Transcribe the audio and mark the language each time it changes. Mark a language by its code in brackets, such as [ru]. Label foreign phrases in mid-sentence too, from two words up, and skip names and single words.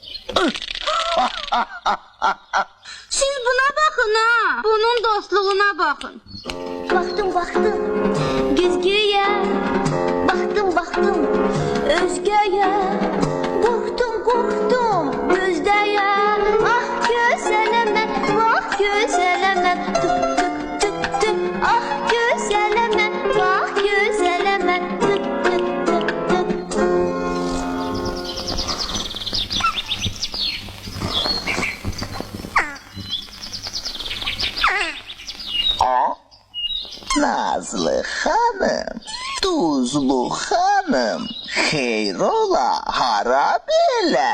[az] Siz buna baxın ha, bunun dostluğuna baxın. Baxdım, güzgüyə, baxdım, özgəyə. Qorxdum, gözdəyə. Ah gözələmə, vax gözələmə, tuk tuk tuk tuk. Ah gözələmə, vax gözələmə, tuk tuk tuk tuk. Nazlı xanım, Tuzlu xanım, xeyrola, hara belə?